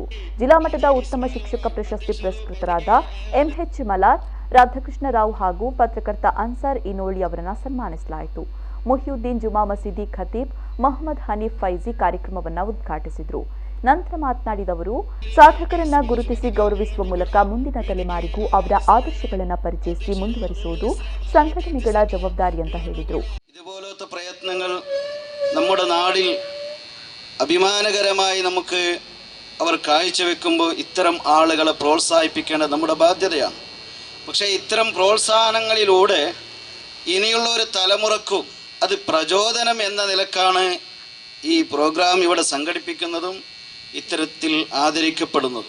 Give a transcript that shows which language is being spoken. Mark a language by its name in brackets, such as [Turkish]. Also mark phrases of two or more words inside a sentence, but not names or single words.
[Kannada] ಜಿಲ್ಲಾ ಮಟ್ಟದ ಉತ್ತಮ ಶಿಕ್ಷಕ ಪ್ರಶಸ್ತಿ ಪುರಸ್ಕೃತರಾದ ಎಂಎಚ್ ಮಲ್ಲಾರ್, ರಾಧಾಕೃಷ್ಣ ರಾವ್ ಹಾಗೂ ಪತ್ರಕರ್ತ ಅನ್ಸಾರ್ ಇನೋಳಿ ಅವರನ್ನು ಸನ್ಮಾನಿಸಲಾಯಿತು. ಮುಹಿಯುದ್ದೀನ್ ಜುಮಾ ಮಸೀದಿ ಖತೀಬ್ ಮೊಹಮ್ಮದ್ ಹನೀಫ್ ಫೈಜಿ ಕಾರ್ಯಕ್ರಮವನ್ನು ಉದ್ಘಾಟಿಸಿದರು. ನಂತರ ಮಾತನಾಡಿದ ಅವರು, ಸಾಧಕರನ್ನ ಗುರುತಿಸಿ ಗೌರವಿಸುವ ಮೂಲಕ ಮುಂದಿನ ತಲೆಮಾರಿಗೂ ಅವರ ಆದರ್ಶಗಳನ್ನು ಪರಿಚಯಿಸಿ ಮುಂದುವರಿಸುವುದು സംഘടനಗಳ ജവാബ്ദാരി ಅಂತ ಹೇಳಿದರು. [Malayalam] ഇതുപോലത്തെ പ്രയത്നങ്ങൾ നമ്മുടെ നാടിൽ അഭിമാനകരമായി നമുക്ക് അവർ കാഴ്ചവെക്കുമ്പോൾ ഇത്തരം ആളുകളെ പ്രോത്സാഹിപ്പിക്കേണ്ടത് നമ്മുടെ ബാധ്യതയാണ്. പക്ഷേ ഇത്തരം പ്രോത്സാഹനങ്ങളിലൂടെ ഇനിയുള്ള ഒരു തലമുറക്കും അത് പ്രചോദനം എന്ന നിലക്കാണ് ഈ പ്രോഗ്രാം ഇവിടെ സംഘടിപ്പിക്കുന്നതും ഇത്തരത്തിൽ ആദരിക്കപ്പെടുന്നതും.